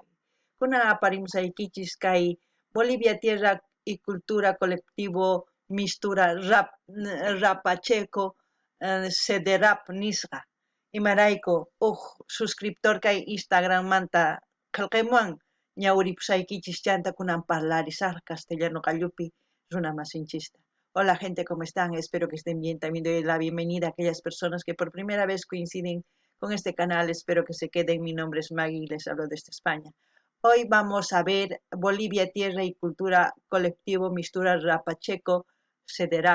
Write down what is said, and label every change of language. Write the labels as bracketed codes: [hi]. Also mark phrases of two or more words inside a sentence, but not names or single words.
[qu] Kuna aparimsaykichis kay Bolivia Tierra y Cultura Colectivo Mistura Rapacheco Sederap nisqa. Imarayku suscriptor kay Instagram manta qillqaymuwan ñawiripusaykichis chanta kunan parlarisaq castellano qallupi runamasinchista. [es] Hola gente, ¿cómo están? Espero que estén bien. También doy la bienvenida a aquellas personas que por primera vez coinciden con este canal. Espero que se queden. Mi nombre es Maggie y les hablo desde España. Hoy vamos a ver Bolivia, Tierra y Cultura Colectivo Mistura Rapacheco Sederap.